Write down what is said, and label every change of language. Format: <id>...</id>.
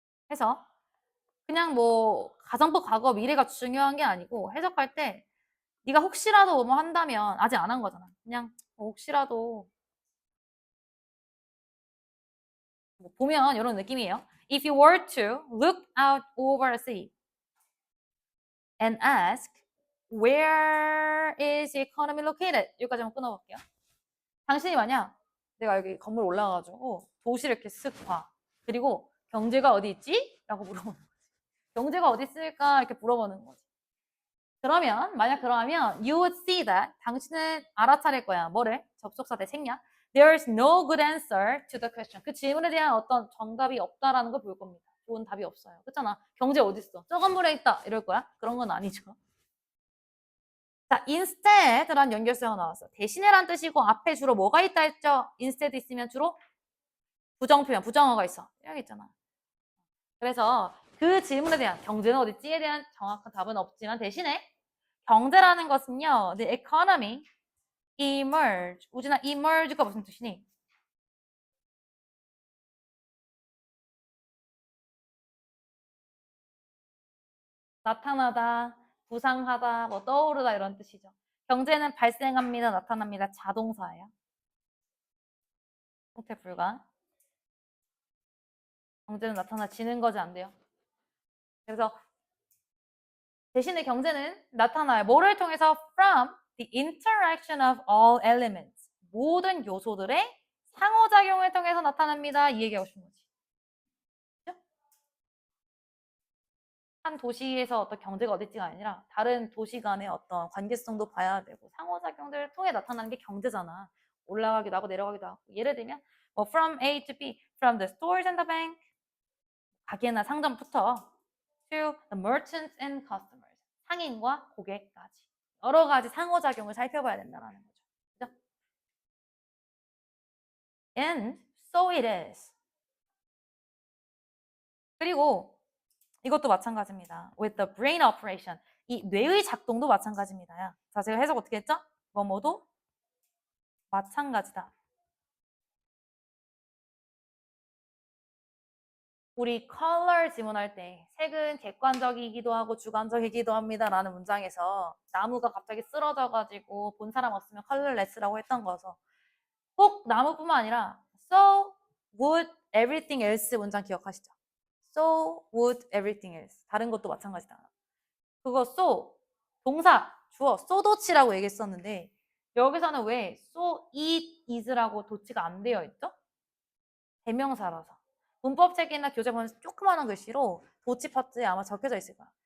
<ko>해서 그냥 가정법 과거 미래가 중요한 게 아니고 해석할 때 네가 혹시라도 뭐 한다면 아직 안 한 거잖아. 그냥 혹시라도 보면 이런 느낌이에요.</ko> <en>If you were to look out over a sea and ask where is the economy located?</en> <ko>여기까지 한번 끊어볼게요. 당신이 만약 내가 여기 건물 올라가가지고 도시를 이렇게 쓱 봐. 그리고 경제가 어디 있지? 라고 물어보는 거지. 경제가 어디 있을까? 이렇게 물어보는 거지. 그러면 만약 그러면</ko> <en>you would see that</en> <ko>당신은 알아차릴 거야. 뭐를? 접속사 대 생략.</ko> <en>There's no good answer to the question.</en> <ko>그 질문에 대한 어떤 정답이 없다라는 걸 볼 겁니다. 좋은 답이 없어요. 그렇잖아. 경제 어디 있어? 저 건물에 있다. 이럴 거야? 그런 건 아니죠. 자, instead란 연결사가 나왔어. 대신에란 뜻이고 앞에 주로 뭐가 있다 했죠? instead 있으면 주로 부정표현, 부정어가 있어. 여기 있잖아. 그래서 그 질문에 대한 경제는 어디 있지에 대한 정확한 답은 없지만 대신에 경제라는 것은요,</ko> <en>the economy emerge.</en> <ko>우진아, emerge가 무슨 뜻이니? 나타나다, 부상하다, 떠오르다 이런 뜻이죠. 경제는 발생합니다, 나타납니다. 자동사예요. 형태 불가. 경제는 나타나지는 거지 안 돼요. 그래서 대신에 경제는 나타나요. 뭐를 통해서?</ko> <en>From the interaction of all elements.</en> <ko>모든 요소들의 상호작용을 통해서 나타납니다. 이 얘기하고 싶은 거지. 그렇죠? 한 도시에서 어떤 경제가 어딨지가 아니라 다른 도시 간의 어떤 관계성도 봐야 되고 상호작용들을 통해 나타나는 게 경제잖아. 올라가기도 하고 내려가기도 하고. 예를 들면</ko> <en>from A to B, from the stores and the bank,</en> <ko>가게나 상점부터</ko> <en>to the merchants and customers,</en> <ko>상인과 고객까지. 여러 가지 상호작용을 살펴봐야 된다는 거죠. 그죠?</ko> <en>And so it is.</en> <ko>그리고 이것도 마찬가지입니다.</ko> <en>With the brain operation.</en> <ko>이 뇌의 작동도 마찬가지입니다. 자, 제가 해석 어떻게 했죠? 뭐뭐도 마찬가지다. 우리 컬러 지문할 때 색은 객관적이기도 하고 주관적이기도 합니다 라는 문장에서 나무가 갑자기 쓰러져가지고 본 사람 없으면 컬러레스라고 했던 거서 꼭 나무뿐만 아니라</ko> <en>so would everything else</en> <ko>문장 기억하시죠?</ko> <en>so would everything else.</en> <ko>다른 것도 마찬가지다. 그거 so 동사 주어 so 도치라고 얘기했었는데 여기서는 왜</ko> <en>so it is</en> <ko>라고 도치가 안 되어 있죠? 대명사라서. 문법책이나 교재 보면 조그마한 글씨로 도치 파트에 아마 적혀져 있을 거야.</ko>